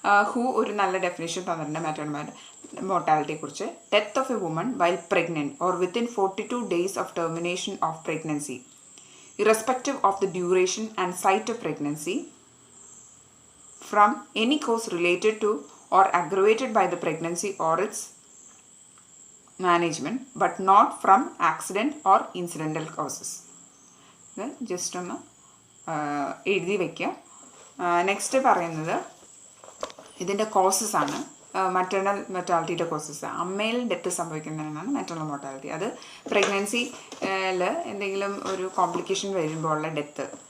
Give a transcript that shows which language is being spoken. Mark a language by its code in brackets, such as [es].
[ml] Who ഒരു നല്ല definition തന്നിട്ടുണ്ട് മാറ്റേണൽ മോർട്ടാലിറ്റിയെ കുറിച്ച്. [en] Death of a woman while pregnant or within 42 days of termination of pregnancy, irrespective of the duration and site of pregnancy, from any cause related to or aggravated by the pregnancy or its management, but not from accident or incidental causes. [ml] ഇത് just ഒന്ന് എഴുതി വയ്ക്കുക. Next പറയുന്നത് ഇതിൻ്റെ causes ആണ്. Maternal മോർട്ടാലിറ്റിയുടെ causes അമ്മയിൽ death സംഭവിക്കുന്നതിനാണ് maternal mortality. അത് പ്രഗ്നൻസിയിൽ എന്തെങ്കിലും ഒരു കോംപ്ലിക്കേഷൻ വരുമ്പോൾ ഉള്ള ഡെത്ത്.